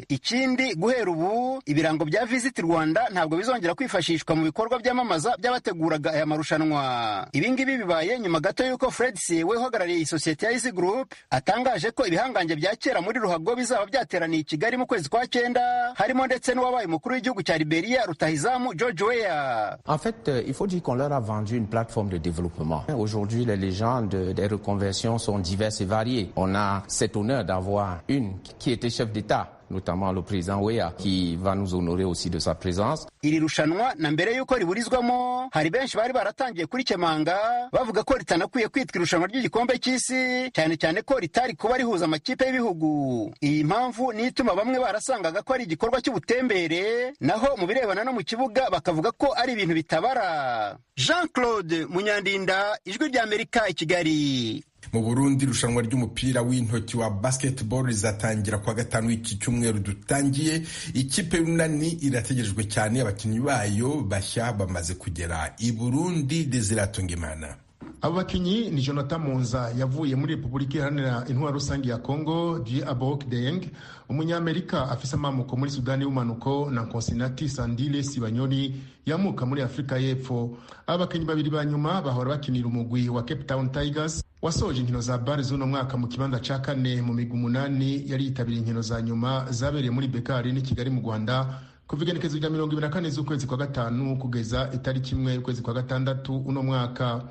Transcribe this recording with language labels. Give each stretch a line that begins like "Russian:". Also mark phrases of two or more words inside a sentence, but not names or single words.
Kinyarwanda: Ikindi, guhera ubu ibirango bya Visit Rwanda ntabwo bizongera kwifashishwa mu bikorwa byamamaza by'abateguraga aya marushanwa. Ibingibi bibaye nyuma gato y'uko Fred Siewe uhagarariye isosiyete ya Easy Group atangaje ko ibihangange bya kera muri ruhago bizaba byateraniye i Kigali mu kwezi kwa 9, harimo ndetse n'uwabaye umukuru w'igihugu cya Liberia Rutahizamu George Weah.
French: En fait, il faut dire qu'on leur a vendu une plateforme de développement. Aujourd'hui, les légendes des reconversions sont diverses et variées. On a cet honneur d'avoir une qui était chef d'État, notamment le président Weah, qui va nous honorer aussi de sa présence.
Kinyarwanda: Iri rushanwa na mbere yuko riburizwamo hari benshi bari baratangiye kuri Kemanga bavuga ko ritanakwiye kwitwa irushanwa ry'igikombe cy'isi, cyane cyane ko ritari kuba rihuza amakipe y'ibihugu. Iyi mpamvu ni ituma bamwe barasangaga ko ari igikorwa cy'ubutembere, naho mu birebana no mu kibuga bakavuga ko ari ibintu bitabara. Jean Claude Munyandinda, Ijwi ry'Amerika, i Kigali.
Rundi: Mu Burundi irushanwa ry'umupira w'intoki wa basketball rizatangira kwa 5 w'iki cyumweru dutangiye. Ikipe y'Urunani irategerejwe cyane, abakinnyi bayo bashya bamaze kugera i Burundi. Desiratungimana. Abo bakinnyi ni Jonathan Monza yavuye muri Repubulika Iharanira Intwaro Rusange ya Kongo, Abok Deng umunyamerika afise amamuko muri Sudani y'Umanuko, na Konsinati Sandile Sibanyoni yamuka muri Afrika y'Epfo. Abakinnyi babiri ba nyuma bahora bakinira umugwi wa Cape Town Tigers wasoje inkino za BAR z'uno mwaka mu kibanza ca 4 mu migwi 8 yari yitabiriye inkino za nyuma zabereye muri Bekari ni Kigali mu Rwanda kuva igenekerezo rya 24 z'ukwezi kwa 5 kugeza itariki 1 y'ukwezi kwa 6 uno mwaka.